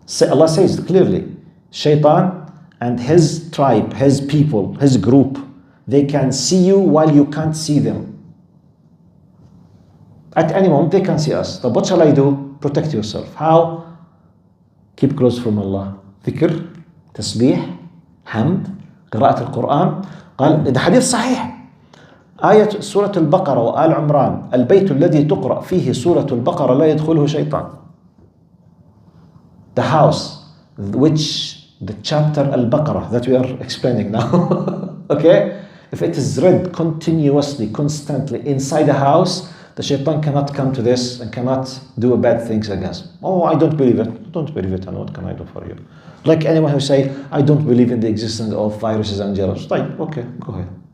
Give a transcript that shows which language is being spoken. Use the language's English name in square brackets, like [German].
[English] Allah says clearly, Shaitan and his tribe, his people, his group, they can see you while you can't see them. At any moment, they can see us. So what shall I do? Protect yourself. How? Keep close from Allah. Dhikr, tasbih, hamd, [Arabic] قراءة القرآن. قال ده حديث صحيح. آية سورة البقرة وآل عمران البيت الذي تقرأ فيه سورة البقرة لا يدخله شيطان. [English] The house which the chapter Al-Baqarah that we are explaining now, okay? If it is read continuously, constantly inside the house, the shaitan cannot come to this and cannot do bad things against. Oh, I don't believe it. Don't believe it, and what can I do for you? Like anyone who say, I don't believe in the existence of viruses and germs. Like, okay, go ahead.